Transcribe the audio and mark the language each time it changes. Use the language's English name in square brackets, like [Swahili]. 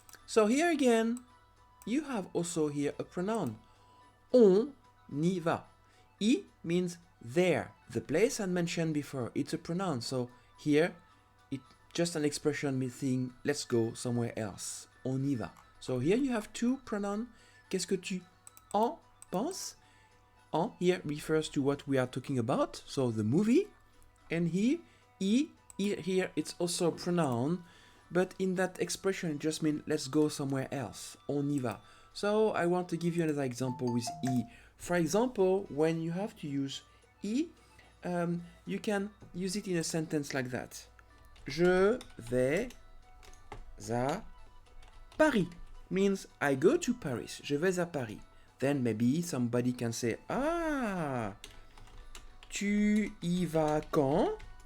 [English] So here again, you have also here a pronoun. [French] On y va. [English] I means there. The place I mentioned before. It's a pronoun. So here, it's just an expression meaning let's go somewhere else. [French] On y va. [English] So here you have two pronouns. [French] Qu'est-ce que tu en penses? [English] En here refers to what we are talking about. So the movie. And here, I, here it's also a pronoun but in that expression it just means let's go somewhere else. [French] On y va. [English] So I want to give you another example with e. For example, when you have to use e, you can use it in a sentence like that. [French] Je vais à Paris [English] means I go to Paris. [French] Je vais à Paris. [English] Then maybe somebody can say, ah, [French] tu y vas quand?